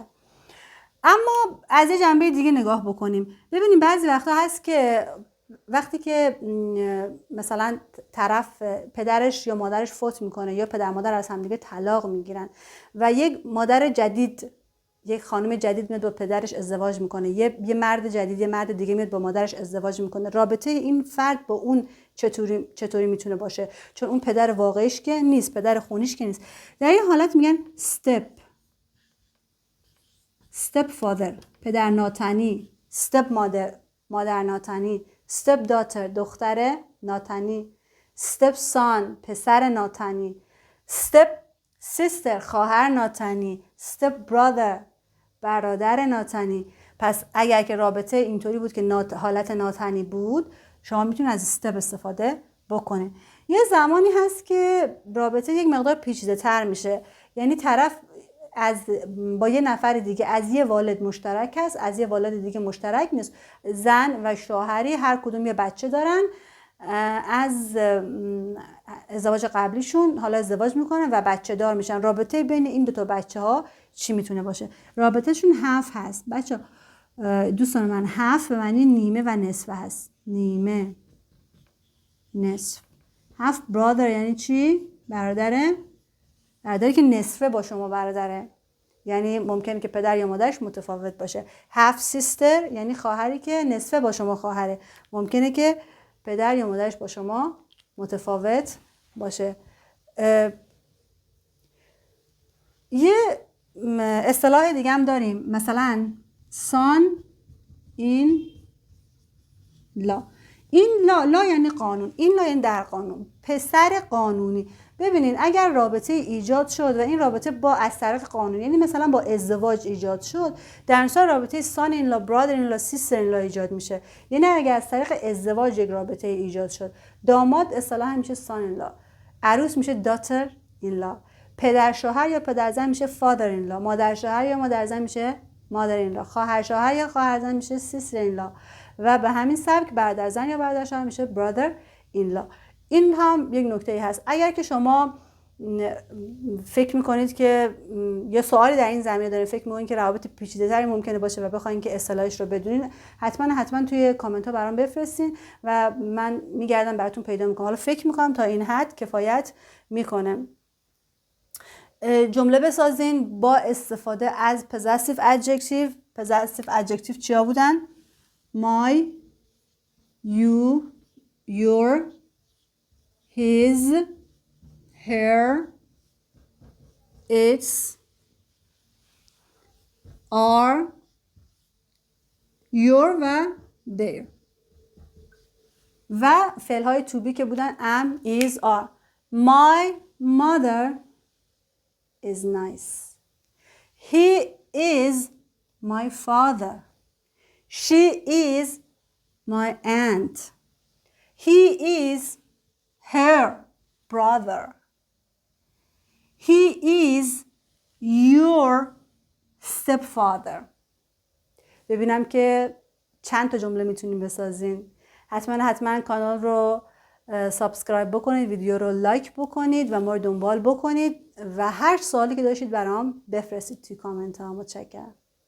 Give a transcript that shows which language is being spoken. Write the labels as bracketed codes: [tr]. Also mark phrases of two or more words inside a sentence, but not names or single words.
[fa] اما از یه جنبه دیگه نگاه بکنیم، ببینیم بعضی وقتا هست که وقتی که مثلا طرف پدرش یا مادرش فوت میکنه یا پدر مادر از هم دیگه طلاق میگیرن و یک مادر جدید، یک خانم جدید میاد با پدرش ازدواج میکنه، یه مرد جدید، یه مرد دیگه میاد با مادرش ازدواج میکنه، رابطه این فرد با اون چطوری میتونه باشه؟ چون اون پدر واقعیش که نیست، پدر خونیش که نیست. در این حالت میگن [en] step father، [fa] پدر ناتنی، [en] step mother، [fa] مادر ناتنی، [en] step daughter، [fa] دختر ناتنی، [en] step son، [fa] پسر ناتنی، [en] step sister، [fa] خواهر ناتنی، [en] step brother، [fa] برادر ناتنی. پس اگر که رابطه اینطوری بود که حالت ناتنی بود، شما میتونید از step استفاده بکنید. یه زمانی هست که رابطه یک مقدار پیچیده تر میشه، یعنی طرف با یه نفر دیگه از یه والد مشترک هست، از یه والد دیگه مشترک نیست. زن و شوهری هر کدوم یه بچه دارن، از ازدواج قبلیشون حالا ازدواج میکنن و بچه دار میشن. رابطه بین این دوتا بچه ها چی میتونه باشه؟ رابطهشون half هست. بچه دوستان من، half به معنی نیمه و نصف هست. نیمه، نصف. [en] half brother [fa] یعنی چی؟ برادری که نصفه با شما برادره، یعنی ممکنه که پدر یا مادرش متفاوت باشه. [en] half sister [fa] یعنی خواهری که نصفه با شما خواهره، ممکنه که پدر یا مادرش با شما متفاوت باشه. یه اصطلاح دیگه هم داریم، مثلا [en] son in law. [fa] این لا یعنی قانون، این لا یعنی در قانون، پسر قانونی. ببینین اگر رابطه ایجاد شد و این رابطه از طریق قانون، یعنی مثلا با ازدواج ایجاد شد، در مثال رابطه [en] son in law، brother in law، sister in law [fa] ایجاد میشه. یعنی اگر از طریق ازدواج یک رابطه ایجاد شد، داماد اصطلاحاً میشه [en] son in law، [fa] عروس میشه [en] daughter in law، [fa] پدر شوهر یا پدر زن میشه [en] father in law، [fa] مادر شوهر یا مادر زن میشه [en] mother in law، [fa] خواهر شوهر یا خواهر زن میشه [en] sister in law [fa] و به همین سبک برادر زن یا برادر شوهر میشه [en] brother in law. [fa] این هم یک نکته هست. اگر که شما فکر میکنید که یه سوالی در این زمینه داره، فکر میکنید که روابط پیچیده تری ممکنه باشه و بخواید که اصطلاحش رو بدونین، حتما توی کامنت ها برام بفرستین و من میگردم براتون پیدا میکنم. حالا فکر میکنم تا این حد کفایت میکنه. جمله بسازین با استفاده از [en] possessive adjective. possessive adjective [fa] چیا بودن؟ [en] my, you, your, his, her, its, are, your و their. [fa] و فعل های [en] to be [fa] که بودن [en] am, is, are. My mother is nice. He is my father. She is my aunt. He is her brother. He is your stepfather. [fa] ببینم که چند تا جمله میتونیم بسازین. حتما کانال رو سابسکرایب بکنید، ویدیو رو لایک بکنید و ما رو دنبال بکنید و هر سوالی که داشتید برام بفرستید توی کامنت ها. متشکرم.